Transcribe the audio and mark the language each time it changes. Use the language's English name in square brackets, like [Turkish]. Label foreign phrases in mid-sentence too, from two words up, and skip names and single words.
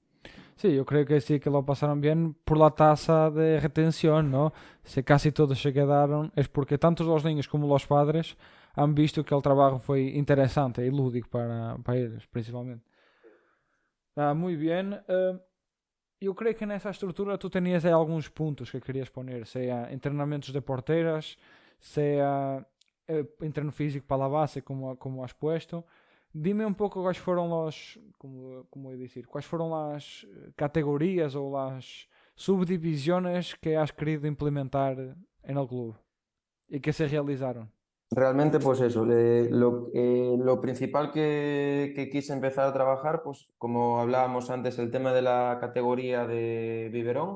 [Spanish] Sí, yo creo que sí que lo pasaron bien por la tasa de retención, ¿no? Si casi todos se quedaron, es porque tanto los niños como los padres han visto que el trabajo fue interesante y lúdico para ellos, principalmente. Ah, muy bien. [Portuguese] Eu creio que nessa estrutura tu tenias aí alguns pontos que querias poner, seja em treinamentos de porteiras, seja em treino físico para a base, [Spanish] como has puesto. [Portuguese] Dime um pouco quais foram as, como eu dizer, quais foram as categorias ou as [Spanish] subdivisiones que has querido implementar en el club [Portuguese] e que se realizaron. [Spanish] Realmente, pues eso, lo principal que quise empezar a trabajar, pues como hablábamos antes, el tema de la categoría de biberón.